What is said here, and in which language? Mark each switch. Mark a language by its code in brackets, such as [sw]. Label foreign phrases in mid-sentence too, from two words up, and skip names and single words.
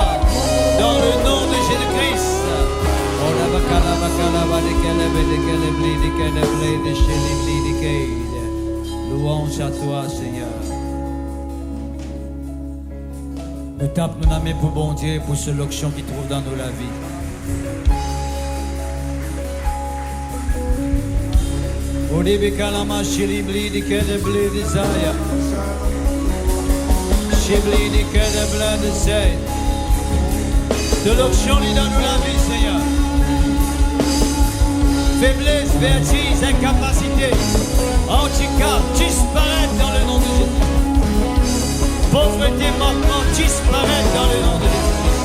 [fr] Dans le nom de Jésus-Christ. Oh, la bacala, de louange à toi, Seigneur. Nous tapons nos mains pour bon Dieu, pour ce l'onction qui trouve dans nous la vie. Odibi kalama shilibli di kedebli di zaya. Shibli di kedebli di zay. De l'onction qui dans nous la vie, Seigneur. Faiblesse, vertige, incapacité, handicap, disparaître dans le nom de Jésus. Pauvreté, manquement, disparaître dans le nom de Jésus.